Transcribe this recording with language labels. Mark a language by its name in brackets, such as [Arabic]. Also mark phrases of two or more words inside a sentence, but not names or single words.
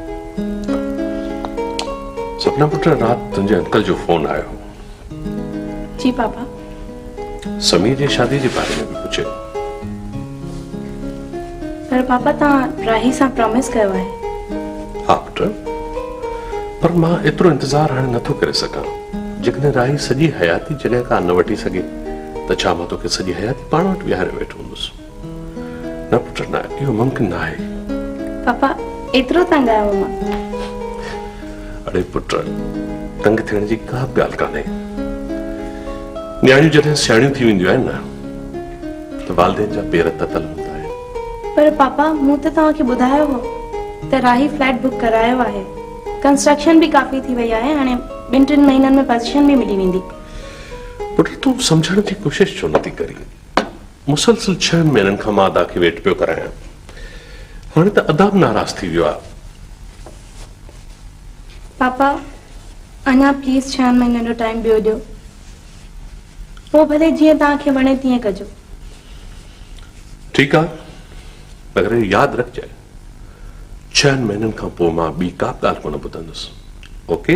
[Sindhi] सपना पुत्र, रात तुझे अंकल जो फोन आयो। जी पापा। समीर जी शादी [Urdu] کے بارے میں بھی [Sindhi] पूछे। पर पापा ता राही सा प्रॉमिस कयो है। हाँ पुत्र, पर मां एतरो इंतजार हाणे नथो करे सका। जेकॾहिं राही सॼी हयाती जगह का न वठी सके त छा मां तोखे सॼी हयाती पाण वटि विहारे वेठो हूंदुसि? न पुत्र, न, इहो मुमकिन न आहे। पापा एतरो तंग आयो मां। अरे पुत्र, तंग थियण जी का बि ॻाल्हि कान्हे। न्याणियूं जॾहिं सियाणियूं थी वेंदियूं आहिनि न त वालदेन जा पेर ततल हूंदा आहिनि। पर पापा मूं त तव्हांखे ॿुधायो हो त राही फ्लैट बुक करायो आहे। कंस्ट्रक्शन भी काफी थी वई आहे। हाणे 2-3 महीननि में पोजीशन भी मिली वेंदी। पुत्र, तूं समझण जी कोशिश छो नथी करी? मुसलसल 6 महीननि खां मां अदा खे वेट पियो करायां। हाणे त अदा बि नाराज़ थी वियो आहे। पापा अञा प्लीज 6 महीननि जो टाइम ॿियो ॾियो। पोइ भले जीअं तव्हांखे वणे तीअं कजो। ठीकु आहे, मगर यादि रखजांइ, 6 महीननि खां पोइ मां ॿी का बि ॻाल्हि कोन ॿुधंदुसि। ओके?